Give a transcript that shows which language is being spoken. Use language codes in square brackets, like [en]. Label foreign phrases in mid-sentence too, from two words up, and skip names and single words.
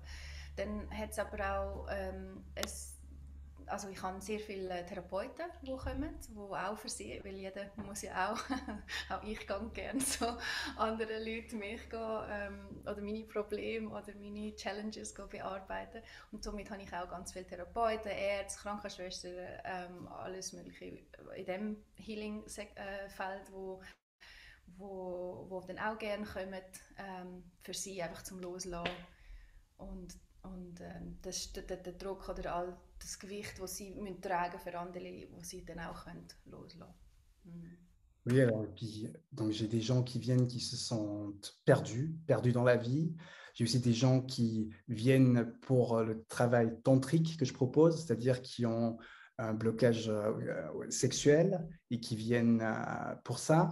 [de] Dann hat es aber auch also ich habe sehr viele Therapeuten, die kommen, die auch für sie, weil jeder muss ja auch ich gehe gerne so andere Leute mich oder meine Probleme oder meine Challenges bearbeiten und somit habe ich auch ganz viele Therapeuten, Ärzte, Krankenschwestern, alles mögliche in diesem Healing-Feld, wo dann auch gerne kommen, für sie einfach zum Loslassen und das, der Druck oder all das Gewicht, das sie müssen tragen für andere, wo sie dann auch loslassen können. [fr] Oui, alors, et puis, donc j'ai des gens qui viennent qui se sentent perdus dans la vie. J'ai aussi des gens qui viennent pour le travail tantrique que je propose, c'est-à-dire qui ont un blocage sexuel et qui viennent pour ça.